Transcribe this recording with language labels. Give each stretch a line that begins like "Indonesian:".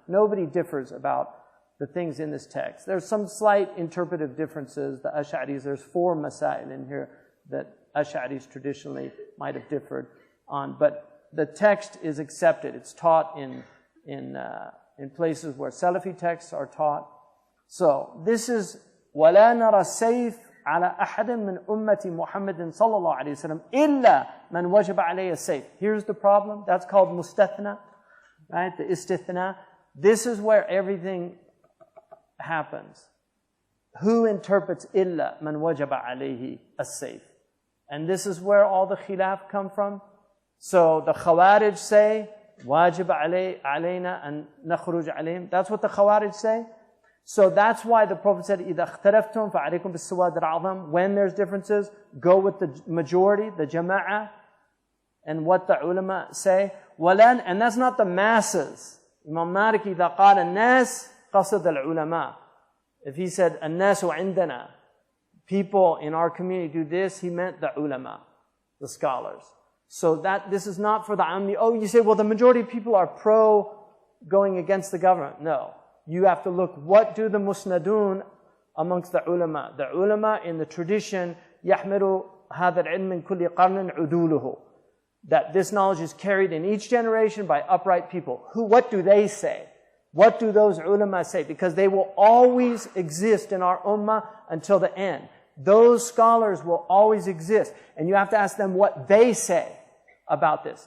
English: Nobody differs about the things in this text. There's some slight interpretive differences. The Ash'aris, there's 4 masail in here that Ash'aris traditionally might have differed on, but the text is accepted. It's taught in places where Salafi texts are taught. So this is
Arabic: وَلَا نَرَى السَّيْفِ على أحد من أمة محمد صلى الله عليه وسلم إلا من وجب عليه السيف.
English: Here's the problem. That's called mustathna, right? The istithna. This is where everything happens. Who interprets
Arabic: إلا من وجب عليه السيف?
English: And this is where all the khilaf come from. So the Khawarij say
Arabic: واجب علينا أن نخرج عليهم.
English: That's what the Khawarij say. So that's why the Prophet said,
Arabic: إِذَا اخْتَلَفْتُمْ فَعَلَيْكُمْ بِالسَّوَادِ الْعَظَمِ.
English: When there's differences, go with the majority, the jama'ah, and what the ulama say.
Arabic: وَلَنْ,
English: and that's not the masses.
Arabic: Imam Malik, إِذَا قَالَ النَّاسِ قَصَدَ الْعُلَمَاءِ.
English: If he said,
Arabic: النَّاسُ عِنْدَنَا,
English: people in our community do this, he meant the ulama, the scholars. So this is not for the amni. Oh, you say, well, the majority of people are pro going against the government. No. You have to look, what do the musnadun amongst the ulama? The ulama in the tradition,
Arabic: يَحْمِلُ هَذَا الْعِلْمِ مِنْ كُلِّ قَرْنٍ عُدُولُهُ.
English: That this knowledge is carried in each generation by upright people. What do they say? What do those ulama say? Because they will always exist in our ummah until the end. Those scholars will always exist. And you have to ask them what they say about this.